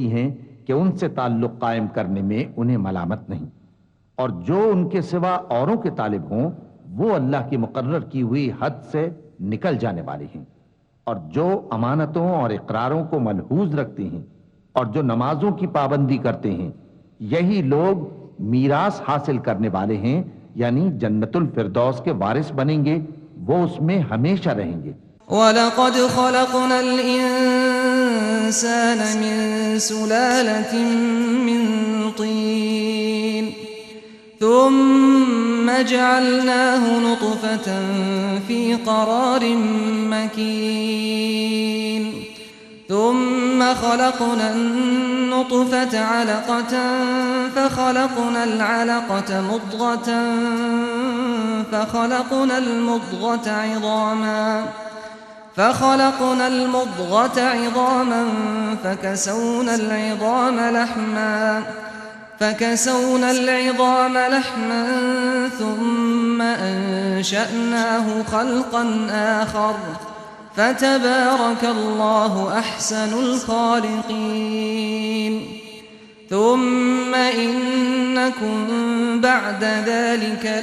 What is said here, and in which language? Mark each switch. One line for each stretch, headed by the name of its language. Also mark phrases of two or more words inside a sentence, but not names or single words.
Hindi: हैं कि उनसे ताल्लुक कायम करने में उन्हें मलामत नहीं, और जो उनके सिवा औरों के तालिब हों वो अल्लाह की मुकर्रर की हुई हद से निकल जाने वाले हैं, और जो अमानतों और इकरारों को मलहूज रखते हैं और जो नमाजों की पाबंदी करते हैं, यही लोग मीरास हासिल करने वाले हैं, यानी जन्नतुल फिरदौस के वारिस बनेंगे, वो उसमें हमेशा रहेंगे।
Arabic: ولقد خلقنا الإنسان من سلالة من طين ثم جعلناه نطفة في قرار مكين ثم خلقنا النطفة علقة فخلقنا العلقة مضغة فخلقنا المضغة عظاما فكسونا العظام لحما ثم أنشأناه خلقا آخر فتبارك الله أحسن الخالقين ثم إنكم بعد ذلك